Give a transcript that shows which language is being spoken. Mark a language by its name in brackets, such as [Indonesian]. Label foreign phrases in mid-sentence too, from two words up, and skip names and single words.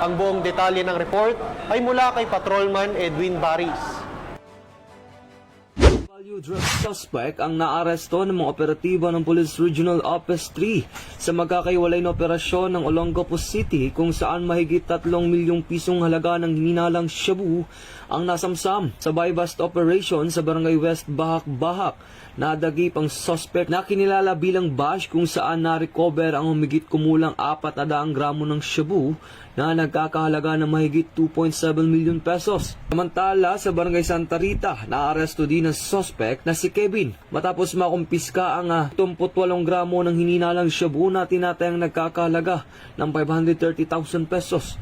[Filipino] Ang buong detalye ng report ay mula kay Patrolman Edwin Baris. [English] Value drug suspect [Filipino] ang naaresto ng mga operatiba ng Police Regional Office 3 sa magkakaiwalay na operasyon ng Olongapo City kung saan mahigit 3 milyong pisong halaga ng hinalang shabu ang nasamsam sa [English] buy-bust operation [Filipino] sa Barangay West Bahak-Bahak. Nadagip ang suspect na kinilala bilang Bash kung saan na-recover ang humigit kumulang 400 gramo ng shabu na nagkakahalaga ng mahigit 2.7 million pesos. Samantala, sa Barangay Santa Rita, naaresto din ang suspect na si Kevin matapos makumpiska ang 78 gramo ng hininalang shabu na tinatayang nagkakahalaga ng 530,000 pesos.